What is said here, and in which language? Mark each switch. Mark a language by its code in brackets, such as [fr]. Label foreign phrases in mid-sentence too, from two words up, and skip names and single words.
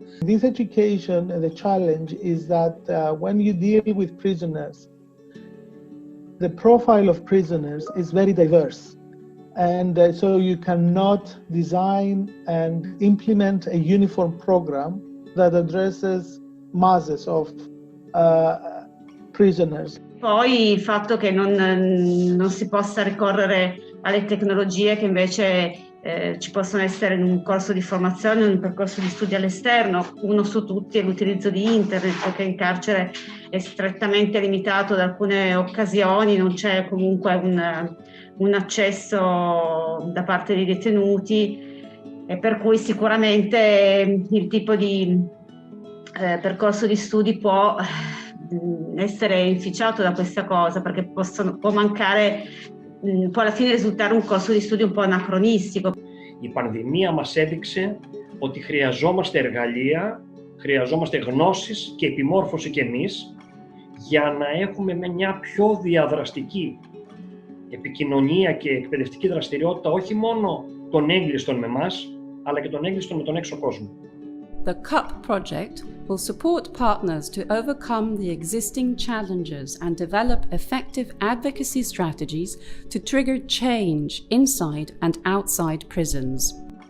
[en] This education, the challenge is that when you deal with prisoners, the profile of prisoners is very diverse. And so you cannot design and implement a uniform program that addresses masses of prisoners. [it] Poi il fatto che non si possa ricorrere alle tecnologie che invece ci possono essere in un corso di formazione, in un percorso di studio all'esterno. Uno su tutti è l'utilizzo di internet, che in carcere è strettamente limitato da alcune occasioni, non c'è comunque un accesso da parte dei detenuti, e per cui sicuramente il tipo di percorso di studi può essere inficiato da questa cosa, perché può mancare, può alla fine risultare un corso di studio un po' anacronistico. [el] Η πανδημία μας έδειξε ότι χρειαζόμαστε εργαλεία, χρειαζόμαστε γνώσεις και επιμόρφωση κι εμείς για να έχουμε μια πιο διαδραστική επικοινωνία και εκπαιδευτική δραστηριότητα όχι μόνο των έγκλειστων με εμάς, αλλά και των έγκλειστων με τον έξω κόσμο. [en] The CUP project will support partners to overcome the existing challenges and develop effective advocacy strategies to trigger change inside and outside prisons.